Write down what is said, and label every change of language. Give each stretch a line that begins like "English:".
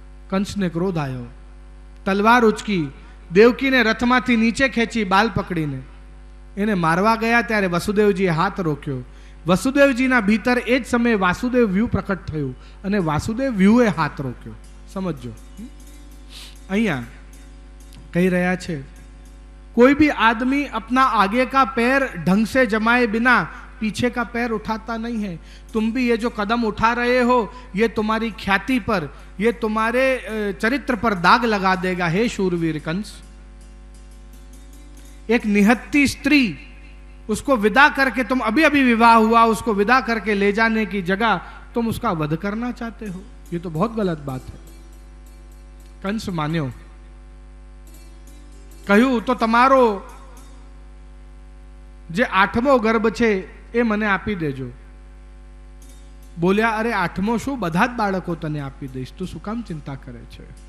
Gujarati: કંસને ક્રોધ આવ્યો, તલવાર ઉચકી દેવકીને રથમાંથી નીચે ખેંચી બાલ પકડીને એને મારવા ગયા ત્યારે વસુદેવજીએ હાથ રોક્યો. વસુદેવજીના ભીતર એ જ સમયે વાસુદેવ વ્યૂહ પ્રકટ થયું અને વાસુદેવ વ્યૂહે હાથ રોક્યો. સમજો, અહીંયા કહી રહ્યા છે,
Hindi: कोई भी आदमी अपना आगे का पैर ढंग से जमाए बिना पीछे का पैर उठाता नहीं है. तुम भी ये जो कदम उठा रहे हो ये तुम्हारी ख्याति पर, ये तुम्हारे चरित्र पर दाग लगा देगा. हे शूरवीर कंस, एक निहत्ती स्त्री, उसको विदा करके, तुम अभी अभी विवाह हुआ, उसको विदा करके ले जाने की जगह तुम उसका वध करना चाहते हो. ये तो बहुत गलत बात है.
Gujarati: कंस मान्यो, કહ્યું તો તમારો જે 8મો ગર્ભ છે એ મને આપી દેજો. બોલ્યા, અરે 8મો શું, બધા જ બાળકો તને આપી દઈશ, તું શું કામ ચિંતા કરે છે?